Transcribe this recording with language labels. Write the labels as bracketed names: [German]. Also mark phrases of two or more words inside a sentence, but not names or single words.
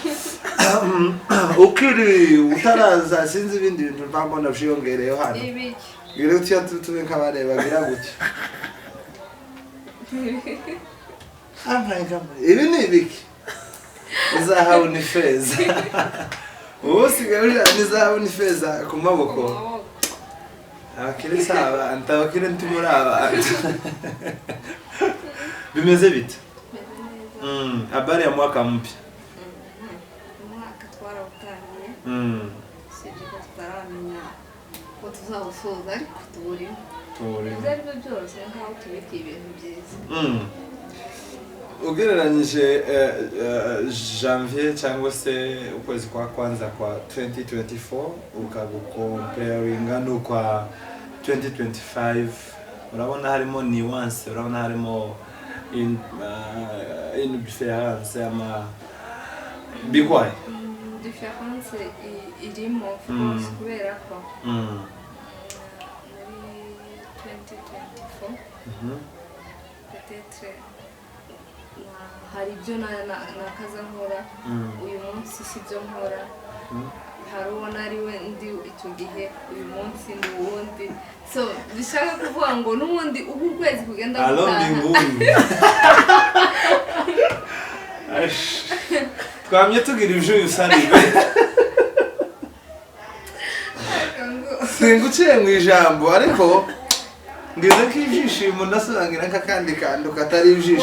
[Kinyarwanda] ukiri utaraza sinzi ibindi bintu mbambona byiyongereyeho hano ngire utya tube nk'abareba gira gutya ibi ni ibiki izahabu ni feza usigaye nizahabu ni feza ku maboko abakire saba antabakire ntimuri abantu bimeze bite [Swahili] habari ya mwaka mpya [Kinyarwanda] umwaka twarawutangiye sibyo ko tutaramenya ko tuzawusoza ariko turimo ibyo ari byo byose nkaho tubika ibintu byiza ugereranyije janvier cyangwa se ukwezi kwa kwanza kwa 2024 ukagukomparinga n'ukwa 2025 urabona harimo nuance, urabona harimo [French] une différence [Kinyarwanda] ama bigwaye différence irimo [English] of course [Kinyarwanda] kubera ko muri 2024 peut-être hari ibyo nakaza nkora uyu munsi si byo nkora hari uwo nari we ndi icyo gihe uyu munsi ni uwundi so bishaka kuvuga ngo n'ubundi ubu ukwezi kugenda gutaha twamye tugira ibyo usaniwe singuciye mu ijambo ariko ngize ko ibyishimo ndasobangira nk'akandi kantu katari ibyishimo